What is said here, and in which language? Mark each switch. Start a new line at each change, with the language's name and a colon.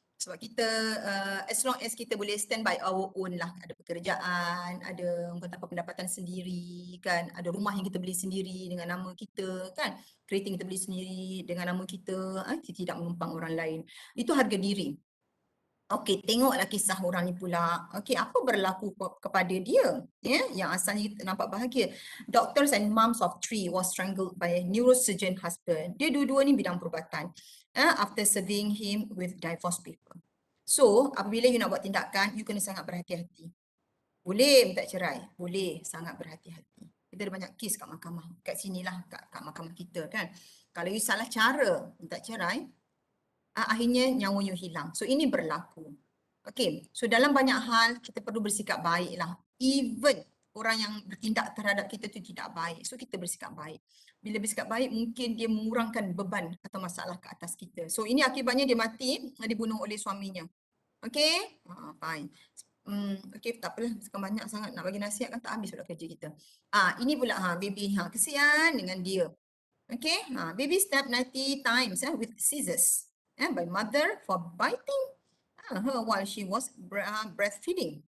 Malay: Sebab kita
English: as long as
Malay: kita boleh
English: stand by our own
Malay: lah, ada pekerjaan, ada orang kata apa, pendapatan sendiri kan, ada rumah yang kita beli sendiri dengan nama kita kan, kereta yang kita beli sendiri dengan nama kita, kita tidak menumpang orang lain. Itu harga diri. Okey, tengoklah kisah orang ni pula. Okey, apa berlaku kepada dia? Ya, yang asalnya kita nampak bahagia.
English: Doctors and moms of three was strangled by a neurosurgeon husband.
Malay: Dia dua-dua ni bidang perubatan.
English: After serving him with divorce paper.
Malay: So, apabila you nak buat tindakan, you kena sangat berhati-hati. Boleh minta cerai, boleh sangat berhati-hati. Kita ada banyak kes kat mahkamah, kat sinilah, kat mahkamah kita kan. Kalau you salah cara minta cerai, akhirnya nyawa you hilang. So ini berlaku. Okay, so dalam banyak hal kita perlu bersikap baiklah. Even orang yang bertindak terhadap kita tu tidak baik. So kita bersikap baik. Bila bersikap baik mungkin dia mengurangkan beban atau masalah ke atas kita. So ini akibatnya dia mati, dibunuh oleh suaminya. Okay, fine. Okay, tak apalah. Sekarang banyak sangat nak bagi nasihat kan tak habis pula kerja kita. Ini pula baby, kesian dengan dia.
English: Okay, baby stabbed 90 times with scissors by mother for biting her while she was breastfeeding.